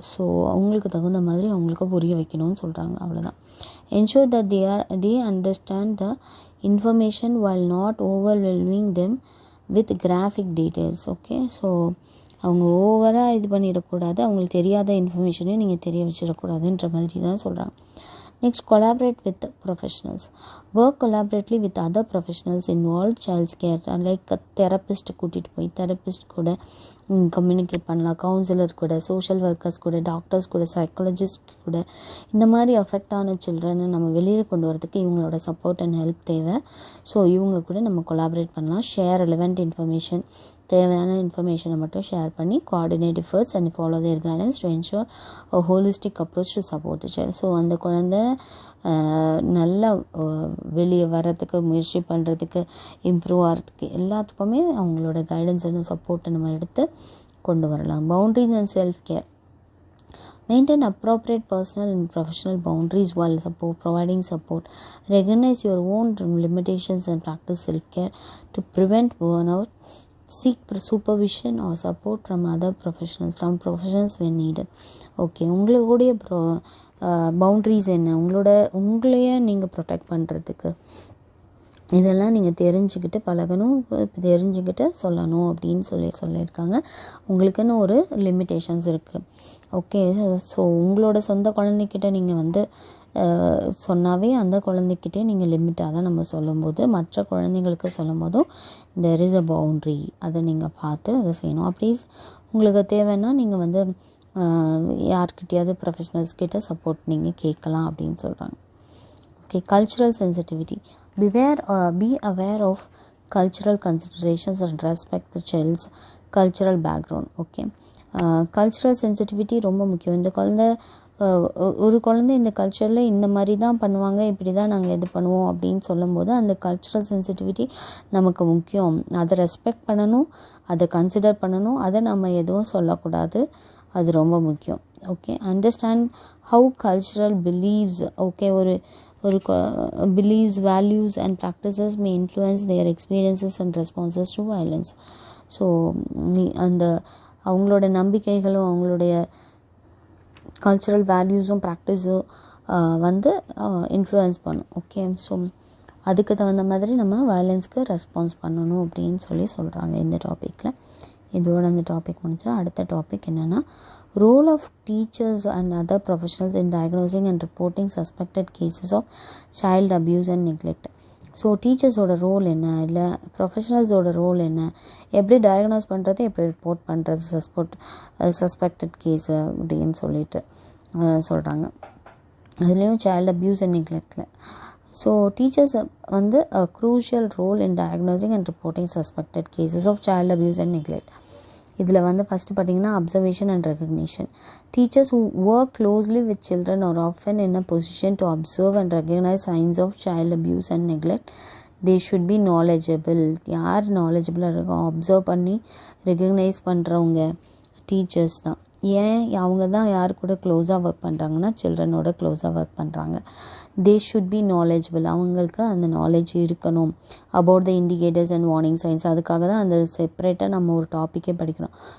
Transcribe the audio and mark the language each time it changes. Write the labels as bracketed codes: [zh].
[ta] So அவங்களுக்கு தகுந்த மாதிரி அவங்களுக்கு புரிய வைக்கணும்னு சொல்கிறாங்க, அவ்வளோதான். [en] Ensure that they understand the information while not overwhelming them with graphic details. [ta] Okay, so அவங்க ஓவராக இது பண்ணிடக்கூடாது, அவங்களுக்கு தெரியாத இன்ஃபர்மேஷனையும் நீங்கள் தெரிய வச்சிடக்கூடாதுன்ற மாதிரி தான் சொல்கிறாங்க. [en] Next, collaborate with professionals. Work collaboratively with other professionals involved child's care. [ta] Like therapist கூட்டிகிட்டு போய் தெரப்பிஸ்ட் கூட கம்யூனிகேட் பண்ணலாம், கவுன்சிலர் கூட, சோஷியல் ஒர்க்கர்ஸ் கூட, டாக்டர்ஸ் கூட, சைக்காலஜிஸ்ட் கூட. இந்த மாதிரி அஃபெக்ட் ஆன சில்ட்ரனை நம்ம வெளியில் கொண்டு வரதுக்கு இவங்களோட சப்போர்ட் அண்ட் ஹெல்ப் தேவை. ஸோ இவங்க கூட நம்ம கொலாபரேட் பண்ணலாம். [en] share relevant information, [ta] தேவையான இன்ஃபர்மேஷனை மட்டும் ஷேர் பண்ணி [en] Coordinate efforts and follow their guidance to ensure a holistic approach to support the child. [ta] So அந்த குழந்தை நல்லா வெளியே வர்றதுக்கு முயற்சி பண்ணுறதுக்கு, இம்ப்ரூவ் ஆகிறதுக்கு, எல்லாத்துக்குமே அவங்களோட கைடன்ஸ் அண்ட் சப்போர்ட்டை நம்ம எடுத்து கொண்டு வரலாம். [en] Boundaries and self care. Maintain appropriate personal and professional boundaries while providing support. Recognize your own limitations and practice self-care to prevent burnout. Seek supervision or support from other professionals when needed. [ta] Okay, உங்களுடைய boundaries என்ன, உங்களையே நீங்கள் protect பண்ணுறதுக்கு இதெல்லாம் நீங்கள் தெரிஞ்சுக்கிட்டு பழகணும், தெரிஞ்சுக்கிட்டு சொல்லணும் அப்படின்னு சொல்லியிருக்காங்க. உங்களுக்குன்னு ஒரு லிமிட்டேஷன்ஸ் இருக்குது. ஓகே, ஸோ உங்களோட சொந்த குழந்தைக்கிட்ட நீங்கள் சொன்னாவே அந்த குழந்தைக்கிட்டே நீங்கள் லிமிட்டாக தான் நம்ம சொல்லும்போது, மற்ற குழந்தைங்களுக்கு சொல்லும் போதும் [en] there is a boundary, [ta] அதை நீங்கள் பார்த்து அதை செய்யணும். அப்படி உங்களுக்கு தேவைன்னா நீங்கள் யார்கிட்டையாவது ப்ரொஃபஷனல்ஸ் கிட்ட சப்போர்ட் நீங்கள் கேட்கலாம் அப்படின்னு சொல்கிறாங்க. [en] Okay, cultural sensitivity. Be aware of cultural considerations and respect the child's cultural background. [ta] Okay, cultural sensitivity ரொம்ப முக்கியம். ஒரு குழந்தை இந்த கல்ச்சரில் இந்த மாதிரி தான் பண்ணுவாங்க, இப்படி தான் நாங்கள் இது பண்ணுவோம் அப்படின்னு சொல்லும்போது அந்த கல்ச்சுரல் சென்சிட்டிவிட்டி நமக்கு முக்கியம். அதை ரெஸ்பெக்ட் பண்ணணும், அதை கன்சிடர் பண்ணணும், அதை நம்ம எதுவும் சொல்லக்கூடாது. அது ரொம்ப முக்கியம். [en] Okay, understand how cultural beliefs ஒரு beliefs, values and practices may influence their experiences and responses to violence. [ta] So அந்த அவங்களோட நம்பிக்கைகளும் அவங்களுடைய கல்ச்சுரல் வேல்யூஸும் ப்ராக்டிஸும் வந்து இன்ஃப்ளூயன்ஸ் பண்ணும். ஓகே, ஸோ அதுக்கு தகுந்த மாதிரி நம்ம வயலன்ஸ்க்கு ரெஸ்பான்ஸ் பண்ணணும் அப்படின்னு சொல்கிறாங்க இந்த டாப்பிக்கில். இதோட அந்த டாபிக் முடிஞ்சா அடுத்த டாபிக் என்னென்னா [en] Role of teachers and other professionals in diagnosing and reporting suspected cases of child abuse and neglect. [ta] So டீச்சர்ஸோட role என்ன, இல்லை ப்ரொஃபஷனல்ஸோட ரோல் என்ன, எப்படி டயக்னோஸ் பண்ணுறது, எப்படி ரிப்போர்ட் பண்ணுறது சஸ்பெக்டட் கேஸு அப்படின்னு சொல்கிறாங்க. அதுலேயும் child abuse and நெக்லெக்டில் so teachers வந்து [en] a crucial role in diagnosing and reporting suspected cases of child abuse and neglect. [ta] இதில் வந்து ஃபஸ்ட்டு பார்த்திங்கன்னா observation and recognition. [en] Teachers who work closely with children are often in a position to observe and recognize signs of child abuse and neglect. they should be knowledgeable. [ta] யார் நாலேஜபிளாக இருக்கும், observe பண்ணி recognise பண்ணுறவங்க teachers தான். ஏன் அவங்க தான் யார் கூட க்ளோஸாக ஒர்க் பண்ணுறாங்கன்னா சில்ட்ரனோட க்ளோஸாக ஒர்க் பண்ணுறாங்க. [en] they should be knowledgeable, [ta] அவங்களுக்கு அந்த நாலேஜ் இருக்கணும். [en] about the indicators and warning signs, [ta] அதுக்காக தான் அந்த செப்பரேட்டாக நம்ம ஒரு டாப்பிக்கே படிக்கிறோம்.